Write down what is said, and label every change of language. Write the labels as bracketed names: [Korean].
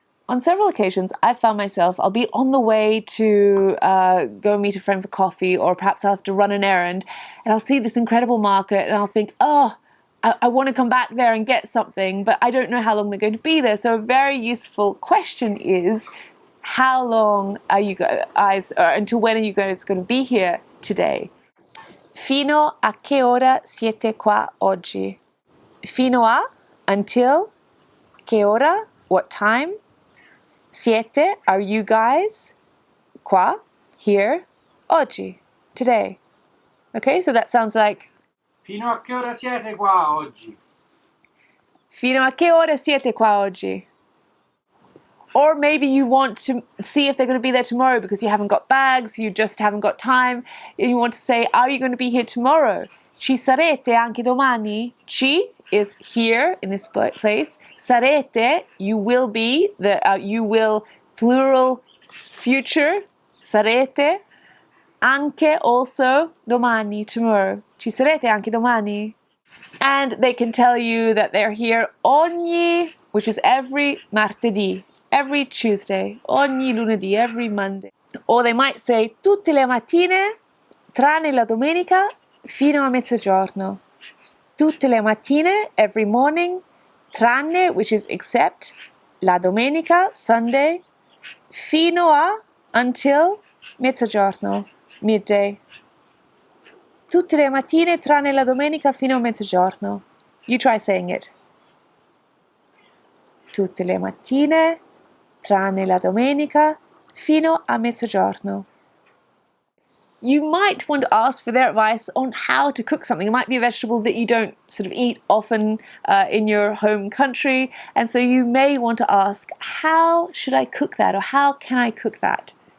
[English] On several occasions, I've found myself, I'll be on the way to go meet a friend for coffee, or perhaps I'll have to run an errand, and I'll see this incredible market and I'll think, oh, I want to come back there and get something, but I don't know how long they're going to be there. So a very useful question is, how long are you guys, or until when are you guys going to be here today? [Italian] Fino a che ora siete qua oggi? Fino a, [English] until, [Italian] che ora, [English] what time? [Italian] Siete, [English] are you guys, [Italian] qua, [English] here, [Italian] oggi, [English] today. Okay, so that sounds like [Italian] Fino a che ora siete qua oggi? Fino a che ora siete qua oggi? [English] Or maybe you want to see if they're going to be there tomorrow because you haven't got bags, you just haven't got time. You want to say, are you going to be here tomorrow? [Italian] Ci sarete anche domani? Ci [English] is here in this place. [Italian] Sarete, [English] you will be, you will, plural, future, [Italian] sarete. Anche, [English] also, [Italian] domani, [English] tomorrow. [Italian] Ci sarete anche domani? [English] And they can tell you that they're here [Italian] ogni, [English] which is every [Italian] martedì, [English] every Tuesday, [Italian] ogni lunedì, [English] every Monday. Or they might say [Italian] tutte le mattine, tranne la domenica, fino a mezzogiorno. Tutte le mattine, [English] every morning, [Italian] tranne, [English] which is except, [Italian] la domenica, [English] Sunday, [Italian] fino a, [English] until, [Italian] mezzogiorno, [English] midday. [Italian] Tutte le mattine, tranne la domenica, fino a mezzogiorno. [English] You try saying it. [Italian] Tutte le mattine, tranne la domenica, fino a mezzogiorno. [English] You might want to ask for their advice on how to cook something. It might be a vegetable that you don't sort of eat often in your home country, and so you may want to ask, how should I cook that, or how can I cook that?